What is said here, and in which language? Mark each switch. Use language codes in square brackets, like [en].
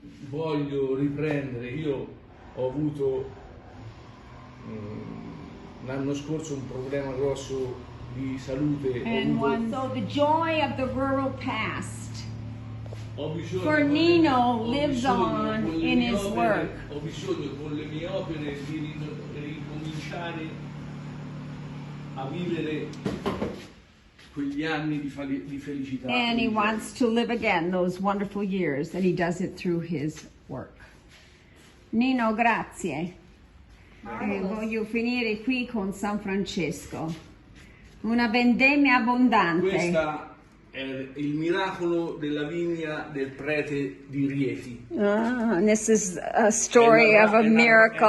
[it] Voglio riprendere, io ho avuto l'anno scorso un problema grosso di salute. [en] So the joy of the rural past for Nino lives on in his work. [it] Ho bisogno con le mie opere di ricominciare a vivere quegli anni di felicità. [en] And he wants to live again those wonderful years, and he does it through his work. [it] Nino, grazie. Voglio finire qui con San Francesco. Una vendemmia abbondante. Questa è il miracolo della vigna del prete di Rieti. [en] And this is a story of a miracle